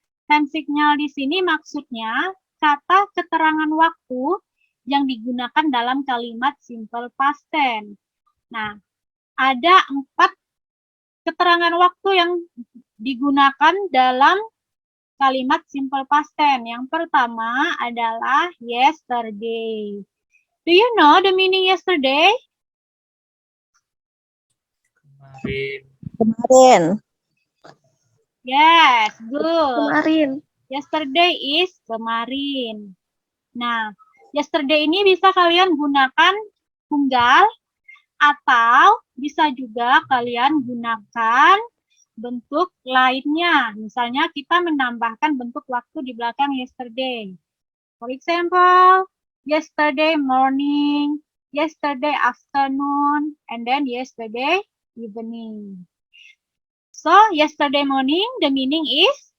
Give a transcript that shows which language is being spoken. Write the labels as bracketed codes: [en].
[en] Time signal [id] di sini maksudnya kata keterangan waktu yang digunakan dalam kalimat simple past tense. Nah, ada 4 keterangan waktu yang digunakan dalam kalimat simple past tense. Yang pertama adalah yesterday. [en] Do you know the meaning yesterday? [id] Kemarin. Kemarin. [en] Yes, good. [id] Kemarin. [en] Yesterday is kemarin. [id] Nah, yesterday ini bisa kalian gunakan tunggal atau bisa juga kalian gunakan bentuk lainnya. Misalnya kita menambahkan bentuk waktu di belakang yesterday. [en] For example, yesterday morning, yesterday afternoon, and then yesterday evening. So, yesterday morning, the meaning is?